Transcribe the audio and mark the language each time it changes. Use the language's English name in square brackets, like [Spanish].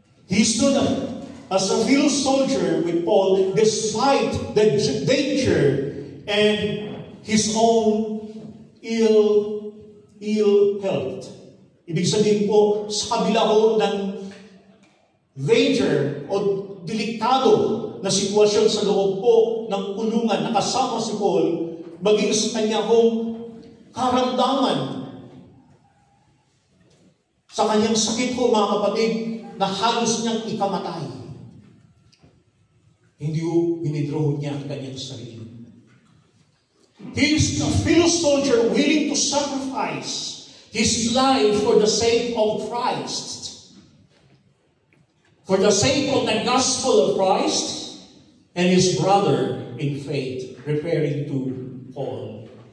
[English] He stood up as a fellow soldier with Paul despite the danger and his own ill health. [Filipino] Ibig sabihin po, sa kabila ho ng danger o delikado na sitwasyon sa loob po ng kulungan, nakasama si Paul, maging sa kanya hong karamdaman sa kanyang sakit ho, mga kapatid, na halos niyang ikamatay. Hindi ho binidraw niya ang kanyang sarili. [English] He is a fellow soldier willing to sacrifice his life for the sake of Christ, for the sake of the gospel of Christ and his brother in faith, referring to Paul.